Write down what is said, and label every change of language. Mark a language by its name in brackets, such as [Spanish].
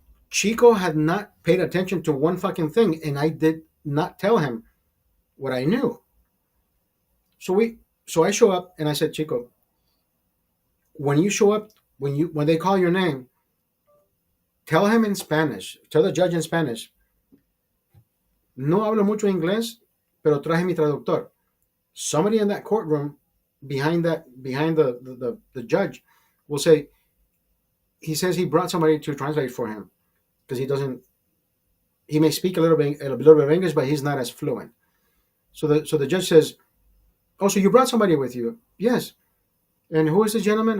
[English] Chico had not paid attention to one fucking thing, and I did not tell him what I knew. So I show up and I said, Chico, when you show up, when they call your name, tell him in Spanish. Tell the judge in Spanish. [Spanish] No hablo mucho inglés, pero traje mi traductor. [English] Somebody in that courtroom behind the judge will say, he says he brought somebody to translate for him because he may speak a little bit of English, but he's not as fluent. So the judge says, oh, so you brought somebody with you? Yes. And who is the gentleman?